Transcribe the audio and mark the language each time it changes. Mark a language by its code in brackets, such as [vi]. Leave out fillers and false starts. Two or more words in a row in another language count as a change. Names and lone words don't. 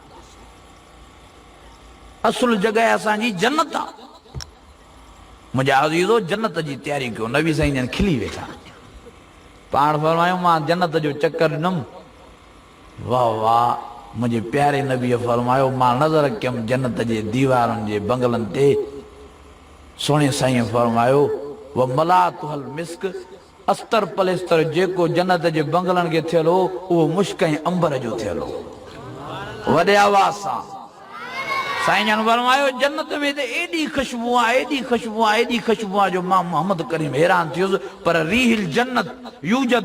[sd] असुल जॻह असांजी जन्नत आहे मुंहिंजा अज़ीज़ो जन्नत जी तयारी कयो नबी साईं जन खिली वेठा पाण फरमायूं मां जन्नत जो चकर ॾिनमि वाह वाह मुंहिंजे प्यारे नबीअ फरमायो मां नज़र कयमि जन्नत जे दीवारुनि जे बंगलनि ते सोणे साईं फरमायो [ar] و ملاطها المسك [sd] अस्तर पलेस्तर जेको जन्नत जे बंगलनि खे थियल हो उहो मुश्क ऐं अंबर जो थियल हो वॾे आवाज़ सां साईं जन फरमायो जन्नत में त एॾी ख़ुशबू आहे एॾी ख़ुशबू आहे एॾी ख़ुशबू आहे जो मां मोहम्मद करीम हैरान थियुसि पर [ar] ريح الجنة يوجد